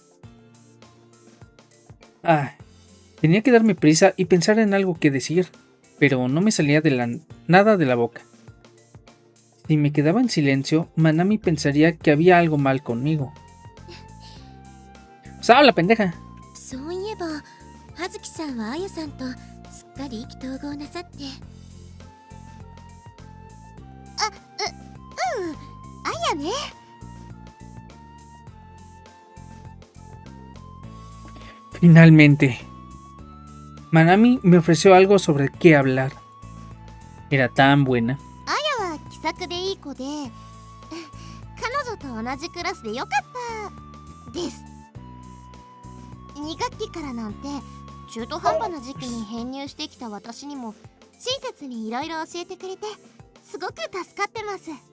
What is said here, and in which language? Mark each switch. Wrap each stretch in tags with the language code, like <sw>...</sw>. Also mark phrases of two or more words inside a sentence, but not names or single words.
<es>Tenía que darme prisa y pensar en algo que decir. pero no me salía nada de la boca. Si me quedaba en silencio, Manami pensaría que había algo mal conmigo. ¡Pues habla, pendeja!</es> <ja>そういえば葉月さんはあやさんとすっかり意気投合なさって。あやね。</ja> <es>Finalmente, Manami me ofreció algo sobre qué hablar. Era tan buena.</es> <ja>あやは気さくでいい子で彼女と同じクラスでよかったです。2学期からなんて中途半端な時期に編入してきた私にも親切にいろいろ教えてくれてすごく助かってます。</ja>